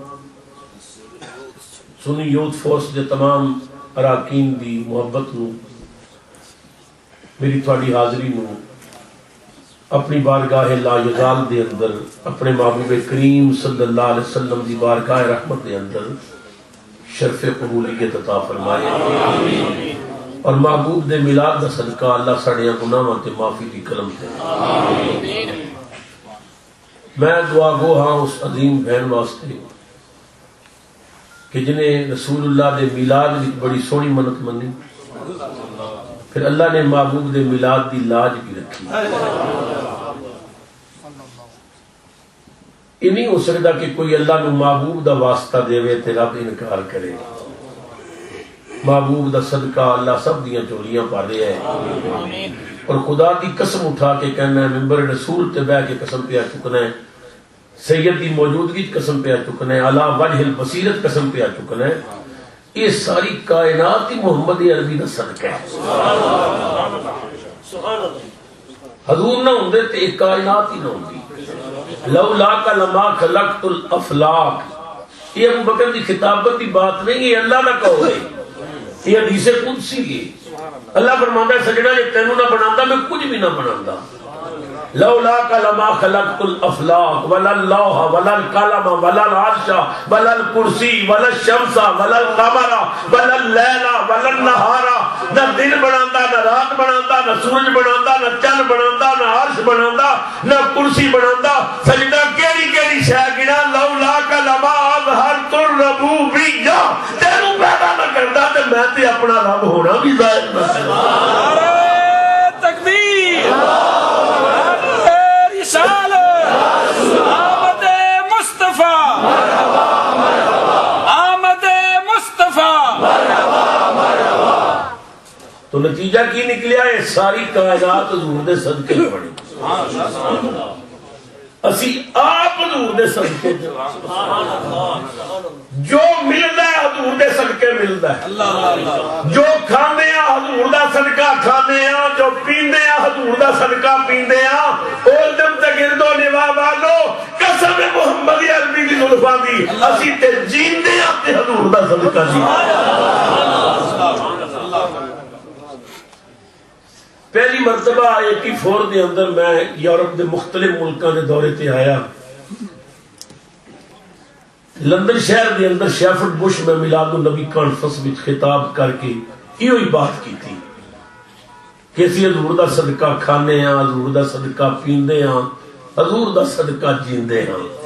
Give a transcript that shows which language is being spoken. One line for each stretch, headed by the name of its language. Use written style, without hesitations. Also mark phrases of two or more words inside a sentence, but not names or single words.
Punjabi: سنی یوتھ فورس دے تمام اراکین دی محبت نو، میری تھوڑی حاضری نو اپنی بارگاہ لا یزال دے اندر اپنے محبوب کریم
Arabic: صلی اللہ علیہ وسلم
Punjabi: دی بارگاہ رحمت دے اندر شرف قبولیت عطا فرمائے، اور محبوب دے میلاد دا صدقہ اللہ ساڑیاں گناہاں تے معافی دی کلم تے۔ میں دعا گو ہاں اس عظیم بہن واسطے کہ جنہیں رسول اللہ دے میلاد بھی بڑی سونی منت منی، پھر اللہ نے محبوب دے میلاد دی لاج بھی رکھی۔ یہ نہیں ہو سکتا کہ کوئی اللہ نو محبوب دا واسطہ دے وے تے رب انکار کرے۔ محبوب دا صدقہ اللہ سب دیاں چولیاں پا رہے ہے، اور خدا دی قسم اٹھا کے کہنا ہے، ممبر رسول تے بہ کے قسم پہ چکنا ہے، سید دی موجودگی قسم پہ چکنا ہے،
Arabic: علی وجہ البصیرت
Punjabi: قسم پہ چکنا ہے، یہ ساری کائنات ہی محمد عربی دا صدقہ ہے۔ حضور نہ ہوندے تے ایک کائنات ہی نہ ہوندی۔
Arabic: لولاک لما خلقت الافلاک،
Punjabi: یہ ابو بکر دی خطابت دی بات نہیں، یہ اللہ نہ کہو گے، یہ حدیث قدسی ہے۔ اللہ فرماندا ہے سجدہ جے تینوں نہ بناندا میں کچھ بھی نہ بناندا۔
Arabic: لولاک لما خلقت الافلاق ولا اللوح ولا القلم ولا العرش ولا الکرسی ولا الشمس ولا القمر ولا اللیل ولا النہار،
Punjabi: نہ دن بناندا، نہ رات بناندا، نہ سورج بناندا، نہ چند بناندا، نہ عرش بناندا، نہ کرسی بناندا۔ سجدہ کیڑی کیڑی شے گنا،
Arabic: لولاک لما اظہرت الربوبیہ،
Punjabi: تینوں پیدا نہ کردا تے میں تے اپنا رب ہونا بھی ظاہر نہ کردا۔ تکبیر، آمد مصطفیٰ، آمد مصطفیٰ۔ تو نتیجہ کی نکلیا ہے؟ ساری کائنات حضور دے صدقے بنی، اسی آپ حضور دے صدقے، جو ملدا ہے حضور دے صدقے ملدا ہے، جو کھانے ہیں حضور دا صدقہ کھانے ہیں، جو پیندے ہیں حضور دا صدقہ پیندے ہیں۔ اور دم تے گردو نوا والو قسم محمد عربی دی زلفاں دی، اسی تے جیندے ہیں تے حضور دا صدقہ جی۔ پہلی مرتبہ 84 دے اندر میں یورپ دے مختلف ملکاں دے دورے تے آیا۔ لندن شہر دے اندر شیفرڈ بش میں میلاد النبی کانفرنس وچ خطاب کر کے ایو ہی بات کی تھی کہ اسی حضور دا صدقہ کھانے ہاں، حضور دا صدقہ پیندے ہاں، حضور دا صدقہ جیندے ہاں۔